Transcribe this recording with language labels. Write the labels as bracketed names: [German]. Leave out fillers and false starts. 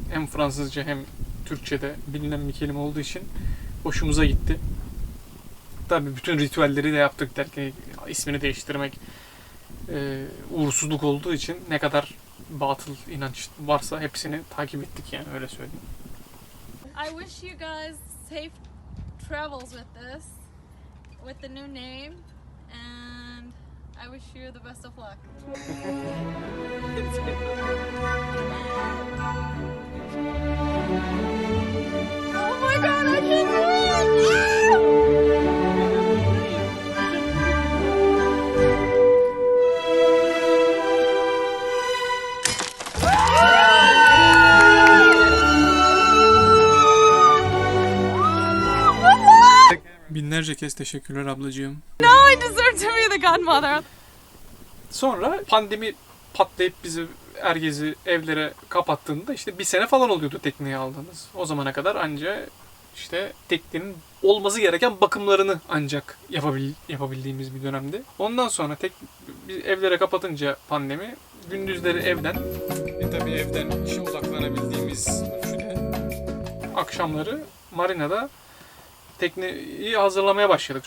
[Turkish] Hem Fransızca hem Türkçe'de bilinen bir kelime olduğu için hoşumuza gitti. Tabii bütün ritüelleri de yaptık derken ismini değiştirmek uğursuzluk olduğu için ne kadar batıl inanç varsa hepsini takip ettik yani, öyle söyleyeyim. [English] I wish you guys safe travels with this, with the new name, and I wish you the best of luck. Oh my god, I can't do it! [Turkish] Binlerce kez teşekkürler ablacığım. [English] No, I deserve to be the godmother. [Turkish] Sonra pandemi patlayıp bizi, herkesi evlere kapattığında işte bir sene falan oluyordu tekneyi aldığımız. O zamana kadar anca işte teknenin olması gereken bakımlarını ancak yapabildiğimiz bir dönemdi. Ondan sonra evlere kapatınca pandemi, gündüzleri evden, tabii evden işe odaklanabildiğimiz ölçüde, akşamları marinada tekneyi hazırlamaya başladık.